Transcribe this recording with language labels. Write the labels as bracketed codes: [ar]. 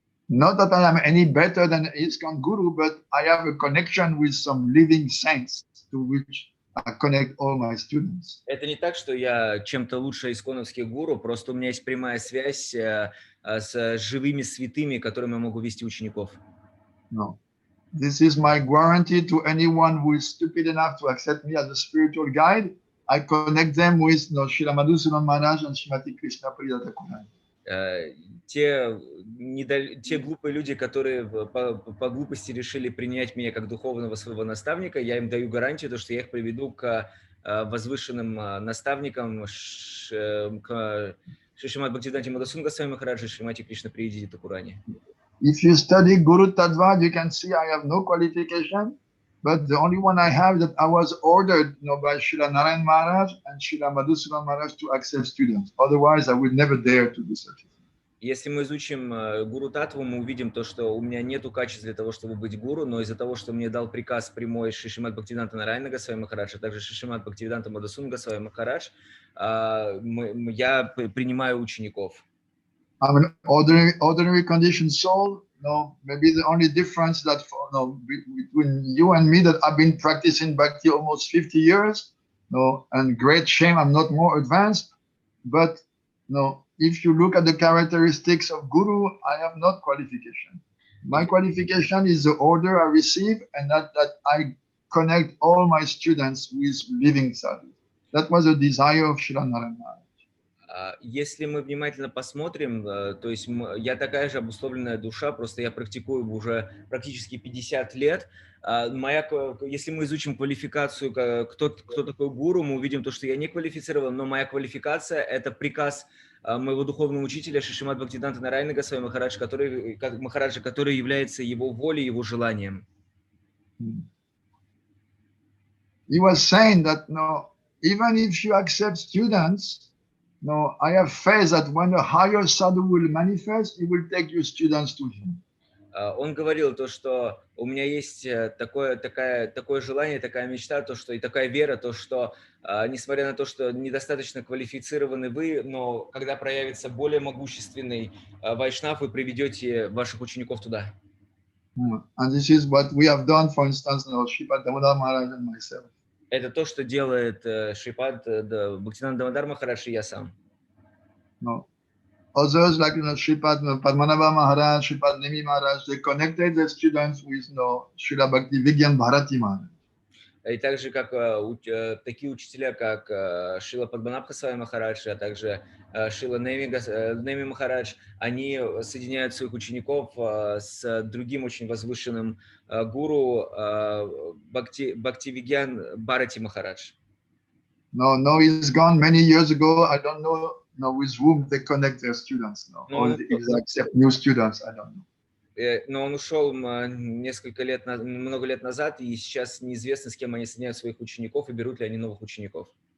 [en] Not that I am any better than ISKCON guru, but I have a connection with some living saints to which I connect all my students. [ru] Это не так, что я чем-то лучше исконовских гуру, просто у меня есть прямая связь с живыми святыми, которыми я могу вести учеников. [en] No. This is my guarantee to anyone who is stupid enough to accept me as a spiritual guide. I connect them with Srila Madhusudan Maharaj and Srimati Krishna Priya Thakur. [ru] Те глупые люди, которые по глупости решили принять меня как духовного своего наставника, я им даю гарантию, что я их приведу к возвышенным наставникам, к Шри Шримад Бхактиведанте Махараджем Махараджа и Шримати Кришна Приya Тхакурани. [en] If you study Guru Tattva, you can see I have no qualification, but the only one I have that I was ordered by Srila Narayana Maharaj and Srila Madhusudan Maharaj to accept students. Otherwise, I would never dare to do such. [ru] Если мы изучим Гуру Татву, мы увидим то, что у меня нету качеств для того, чтобы быть гуру, но из-за того, что мне дал приказ прямой Шри Шримад Бхактиведанта Нарайана Госвами Махарадж, а также Шри Шримад Бхактиведанта Мадхусудана Госвами Махарадж, я принимаю учеников. [en] I'm an ordinary conditioned soul. Maybe the only difference that between you and me that I've been practicing bhakti almost 50 years. And great shame I'm not more advanced. But if you look at the characteristics of Guru, I have not qualification. My qualification is the order I receive, and that I connect all my students with living sadhus. That was a desire of Srila Narayana Maharaj. [ru] Если мы внимательно посмотрим, то есть я такая же обусловленная душа, просто я практикую уже практически 50 лет. Если мы изучим квалификацию, кто такой гуру, мы увидим то, что я не квалифицирован, но моя квалификация – это приказ моего духовного учителя Шри Шримад Бхактиведанта Нарайана Госвами Махараджа, который является его волей, его желанием. [en] He was saying that, no, even if you accept students, no, I have faith that when a higher sadhu will manifest, he will take your students to him. [ru] Он говорил то, что у меня есть такое желание, такая мечта, то, что, и такая вера, то, что несмотря на то, что недостаточно квалифицированы вы, но когда проявится более могущественный вайшнав, вы приведете ваших учеников туда. [en] And this is what we have done, for instance, Sripad Maharaj and myself. [ru] Это то, что делает Шрипад Бхактивиданта Дамодар Махарадж и я сам. [en] No. Others like Sripad Padmanabha Maharaj, Sripad Nemi Maharaj, they connected the students with Srila Bhakti Maharaj. [ru] И также как такие учителя, как Шрила Падманабха Махарадж, а также Шрила Неми Махарадж, они соединяют своих учеников с другим очень возвышенным гуру Бхактиведантой Бхарати Махарадж. [en] No, he's gone many years ago. I don't know with whom they connect their students now. Or if they accept new students, I don't know. [ru] Но он ушел много лет назад, и сейчас неизвестно, с кем они соединяют своих учеников, и берут ли они новых учеников.